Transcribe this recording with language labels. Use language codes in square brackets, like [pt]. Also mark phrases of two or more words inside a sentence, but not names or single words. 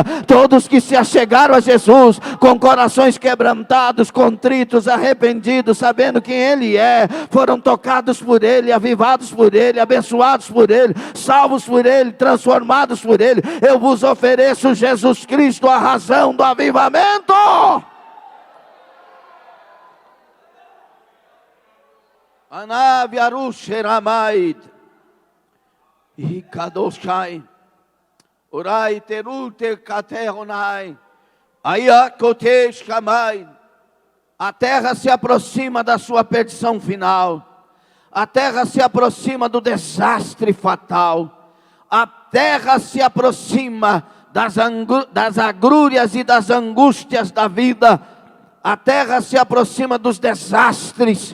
[pt] Todos que se achegaram a Jesus com corações quebrantados, contritos, arrependidos, sabendo quem ele é, foram tocados por ele, avivados por ele, abençoados por ele, salvos por ele, transformados por ele. Eu vos ofereço Jesus Cristo, a razão do avivamento. Anavi arusheramait, ikadoshai, orai terute kateronai, ayakotesh kamai. A terra se aproxima da sua perdição final. A terra se aproxima do desastre fatal. A terra se aproxima das agrúrias e das angústias da vida. A terra se aproxima dos desastres.